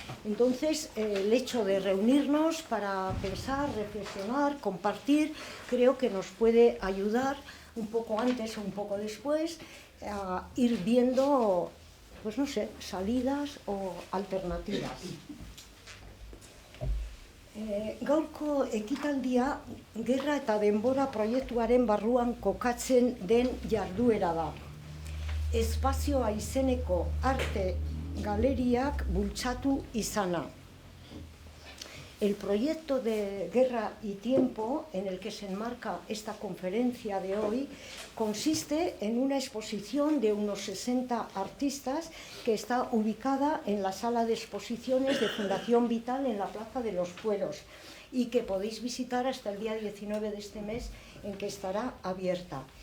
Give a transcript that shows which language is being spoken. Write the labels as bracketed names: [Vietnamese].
[Spanish] Entonces, el hecho de reunirnos para pensar, reflexionar, compartir, creo que nos puede ayudar un poco antes o un poco después a ir viendo, pues no sé, salidas o alternativas. [Basque] Gaurko ekitaldia gerra eta denbora proiektuaren barruan kokatzen den jarduera da. Espazioa izeneko arte galeriak bultzatu izana. [Spanish] El proyecto de Guerra y Tiempo, en el que se enmarca esta conferencia de hoy, consiste en una exposición de unos 60 artistas que está ubicada en la sala de exposiciones de Fundación Vital en la Plaza de los Fueros y que podéis visitar hasta el día 19 de este mes, en que estará abierta.